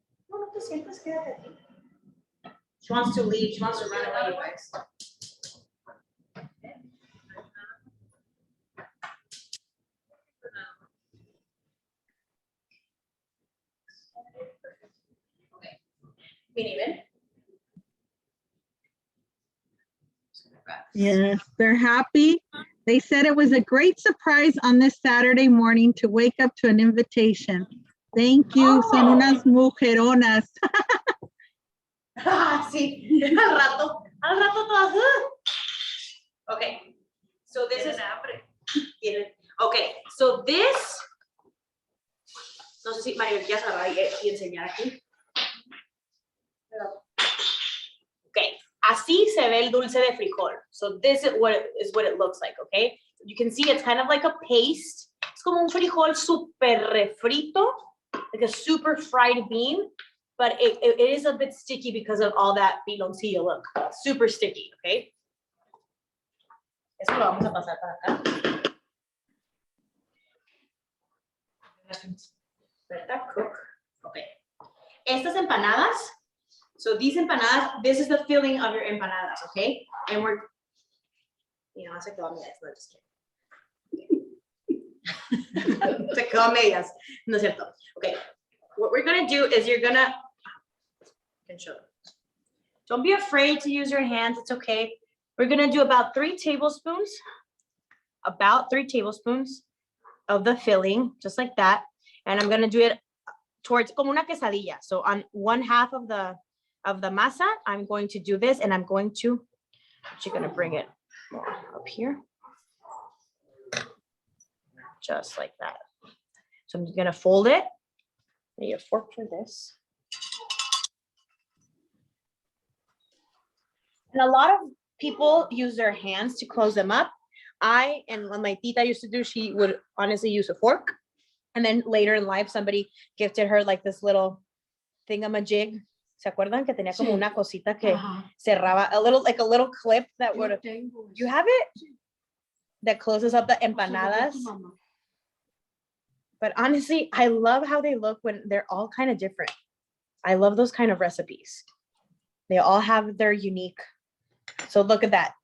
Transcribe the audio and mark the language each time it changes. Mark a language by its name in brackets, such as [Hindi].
[Spanish] No, no te sientes, quédate aquí. [English] She wants to leave, she wants to run away, you guys. Okay. Even. Yes, they're happy. They said it was a great surprise on this Saturday morning to wake up to an invitation. Thank you. [Spanish] Son unas mujeronas. Sí, al rato todas. [English] Okay, so this is. Okay, so this. [Spanish] No sé si Mario quieres agarrar y enseñar aquí. Okay, así se ve el dulce de frijol. [English] So this is what it looks like, okay? You can see it's kind of like a paste. [Spanish] Es como un frijol super refrito, [English] like a super fried bean, but it is a bit sticky because of all that piloncillo, look. Super sticky, okay? [Spanish] Eso lo vamos a pasar para acá. [English] Let that cook. Okay. [Spanish] Estas empanadas, [English] so these empanadas, this is the filling of your empanadas, okay? And we're, [Spanish] se quedó a medias, no, [English] just kidding. [Spanish] Se quedó a medias, no es cierto. [English] Okay, what we're gonna do is you're gonna, I can show them. Don't be afraid to use your hands, it's okay. We're gonna do about 3 tablespoons of the filling, just like that. And I'm gonna do it towards [Spanish] como una quesadilla. [English] So on one half of the masa, I'm going to do this, and I'm actually gonna bring it more up here. Just like that. So I'm gonna fold it. I need a fork for this. And a lot of people use their hands to close them up. And when my tita used to do, she would honestly use a fork. And then later in life, somebody gifted her like this little thingamajig. [Spanish] ¿Se acuerdan que tenía como una cosita que cerraba? [English] Like a little clip that would, you have it? That closes up the empanadas. But honestly, I love how they look when they're all kind of different. I love those kind of recipes. They all have their unique. So look at that.